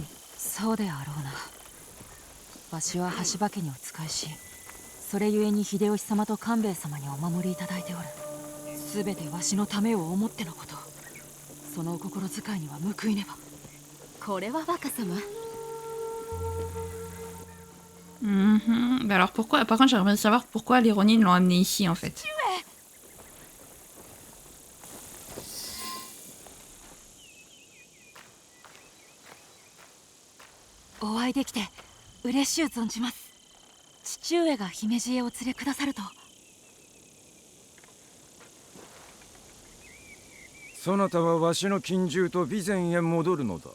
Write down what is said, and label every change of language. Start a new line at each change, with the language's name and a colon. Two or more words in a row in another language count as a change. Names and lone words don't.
Japanese: そうであろうな。わしは羽柴家にお仕えし、それゆえに秀吉様と官兵衛様にお守りいただいておる。すべてわしのためを思ってのこと。そのお心遣いには報いねば。これは若様。
French: Mhm. Bah alors pourquoi... Par contre, j'aimerais savoir pourquoi les Ronin l'ont amené ici, en fait.
Japanese: お会いできて嬉しゅう存じます。父上が姫路へお連れくださると。そなたはわしの近習と備前へ戻るのだ。